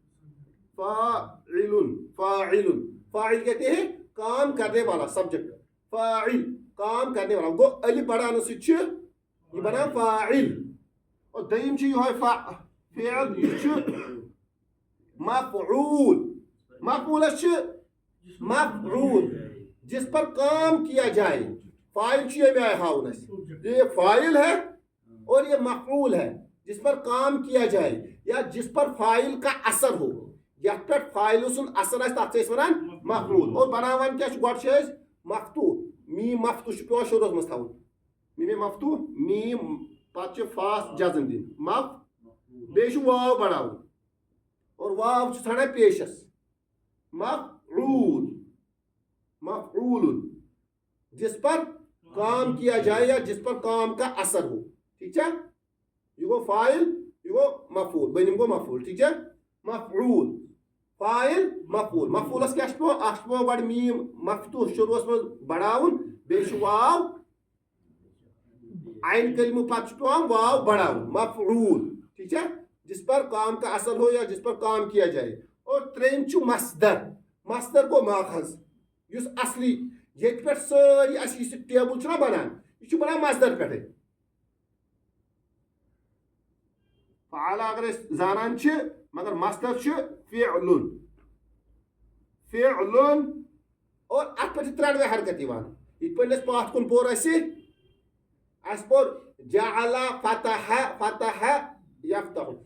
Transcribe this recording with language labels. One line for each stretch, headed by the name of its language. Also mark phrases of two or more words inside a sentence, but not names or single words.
Urdu: فاعل کہتے ہیں کام کرنے والا سبجیکٹ فاعل کام کرنے والا
Kashmiri: گو الف بڑانے سے چھُ یہ بنان فاعل اور دوٚیِم چھُ یِہوے فعل یہ چھُ مفعولس چھُ مفعول
Urdu: جس پر کام کیا جائے
Kashmiri: فاعل چھُ ییٚمہِ آیہِ ہاوُن اَسہِ
Urdu: یہ فاعل ہے اور یہ مفعول ہے جس پر کام کیا جائے یا جس پر فاعل کا اثر ہو
Kashmiri: یتھ پٮ۪ٹھ فاعل سُنٛد اثر آسہِ تتھ چھِ أسۍ وَنان مفعول اور بناوان کیٛاہ چھُ گۄڈٕ چھِ أسۍ مفتوح میٖم مفتوح چھُ پیٚوان شُروٗعس منٛز تھاوُن میٖم مفتوح میٖم پتہٕ چھِ فاس جزم دِنۍ بیٚیہِ چھُ واو بڑاوُن اور واو چھُ ژھانڈان پیشس
Urdu: مفعول جس پر کام کیا جائے یا جس پر کام کا اثر ہو ٹھیک ہے
Kashmiri: یہ گو فاعل یہ گو مفعول بنم گو مفعول
Urdu: ٹھیک ہے
Kashmiri: مفعول فاعل مفعول مفعولس کیا پیٚوان گۄڈٕ میٖم مفتوح شروٗعس منٛز بڑاوُن بیٚیہِ چھُ واو عین کلمہ پتہٕ چھُ پیٚوان واو بڑاوُن مفعول
Urdu: ٹھیک ہے جس پر کام کا اثر ہو یا جس پر کام کیا جائے
Kashmiri: اور ترٛیٚیِم چھُ مصدر گوٚو ماخذ یُس اصلی ییٚتہِ پٮ۪ٹھ سٲری اَسہِ یُس یہِ ٹیبل چھُنہ بنان یہِ چھُ بنان مصدر پٮ۪ٹھٕے فعالہ اگر أسۍ زانان چھِ مگر مصدر چھُ فعلٌ اور اتھ پٮ۪ٹھ چھِ ترٛٮ۪نوَے حرکت یِوان یِتھ پٲٹھۍ اَسہِ پاتھ کُن پوٚر اَسہِ پوٚر جعل فتح یفتح